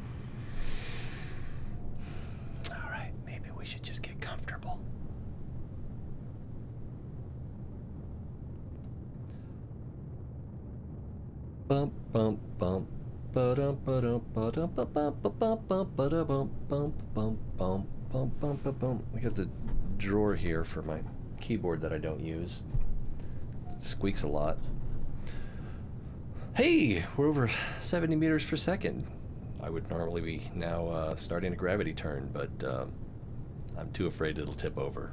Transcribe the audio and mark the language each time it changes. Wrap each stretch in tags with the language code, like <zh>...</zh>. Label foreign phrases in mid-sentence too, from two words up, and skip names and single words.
<en>All right, maybe we should just get comfortable. Bump, bump, bump. Ba-dum, ba-dum, ba-dum, ba-bum, ba-bum, bump, ba-da-bum, bump, bump, bump, bump, bump, bump, bump. I got the drawer here for my keyboard that I don't use. It squeaks a lot. Hey, we're over 70 meters per second. I would normally be now starting a gravity turn, but I'm too afraid it'll tip over.</en>